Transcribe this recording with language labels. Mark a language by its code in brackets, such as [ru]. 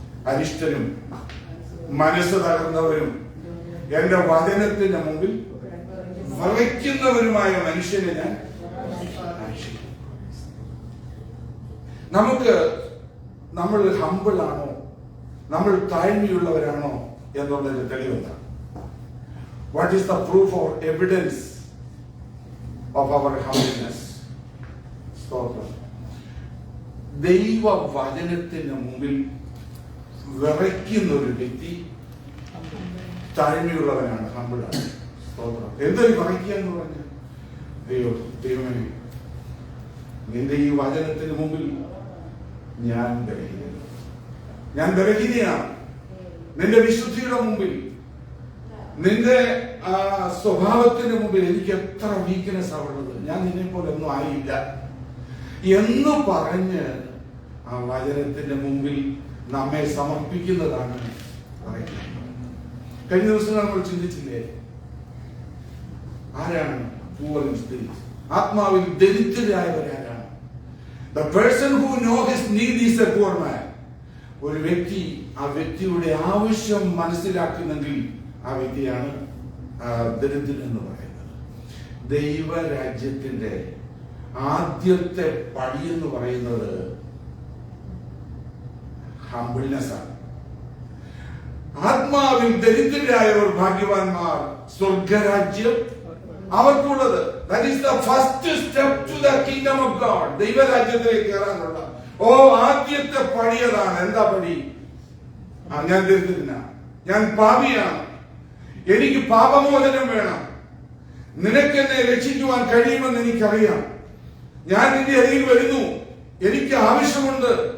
[ml] അരിഷ്ടനും മനസ്സ് തകർന്നവരും എന്റെ വചനത്തിന്റെ മുമ്പിൽ വിറയ്ക്കുന്നവരുമായ മനുഷ്യനെ ഞാൻ ആശിക്കും. നമ്മൾ ഹമ്പിളാണോ, നമ്മൾ താഴ്മയുള്ളവരാണോ എന്നുള്ളതിന്റെ തെളിവെന്താണ്? [en] What is the proof or evidence of our humbleness? [ml] ദൈവ വചനത്തിന് മുമ്പിൽ വിറയ്ക്കുന്ന ഒരു വ്യക്തി താഴ്മയുള്ളവനാണ്, ഹമ്പിളാണ്. എന്തൊരു വിറയ്ക്കുക എന്ന് പറഞ്ഞ ദൈവമേ, നിന്റെ ഈ വചനത്തിന് മുമ്പിൽ ഞാൻ ബലഹീനയാണ്. നിന്റെ വിശുദ്ധിയുടെ മുമ്പിൽ, നിന്റെ സ്വഭാവത്തിന് മുമ്പിൽ എനിക്ക് എത്ര വീക്ക്നെസ് ആവുള്ളത്. ഞാൻ നിന്നെ പോലെ ഒന്നും ആയില്ല എന്ന് പറഞ്ഞ് ആ വചനത്തിന്റെ മുമ്പിൽ നമ്മെ സമർപ്പിക്കുന്നതാണ് പറയുന്നത്. കഴിഞ്ഞ ദിവസം നമ്മൾ ചിന്തിച്ചില്ലേ, ആരാണ് പൂവർ ഇൻ സ്പിരിറ്റ്? ആത്മാവിൽ ദരിദ്രരായവരാരാണ്? [en] The person who knows his need is a poor man. [ml] ഒരു വ്യക്തി ആ വ്യക്തിയുടെ ആവശ്യം മനസ്സിലാക്കുന്നെങ്കിൽ ആ വ്യക്തിയാണ് ദരിദ്രൻ എന്ന് പറയുന്നത്. ദൈവരാജ്യത്തിന്റെ ആദ്യത്തെ പടി എന്ന് പറയുന്നത് ഹംബിൾനെസ് ആണ്. ആത്മാവിൽ ദരിദ്രരായവർ ഭാഗ്യവാന്മാർ, സ്വർഗരാജ്യം അവർക്കുള്ളത്. [en] That is the first step to the kingdom of God. [ml] ദൈവരാജ്യത്തിലേക്ക് കയറാനുള്ള ആദ്യത്തെ പടി അതാണ്. എന്താ പടി? ഞാൻ ദരിദ്രനാണ്, ഞാൻ പാപിയാണ്, എനിക്ക് പാപമോചനം വേണം, നിനക്കെന്നെ രക്ഷിക്കുവാൻ കഴിയുമെന്ന് എനിക്കറിയാം, ഞാൻ നിന്റെ അരികിൽ വരുന്നു, എനിക്ക് ആവശ്യമുണ്ട്,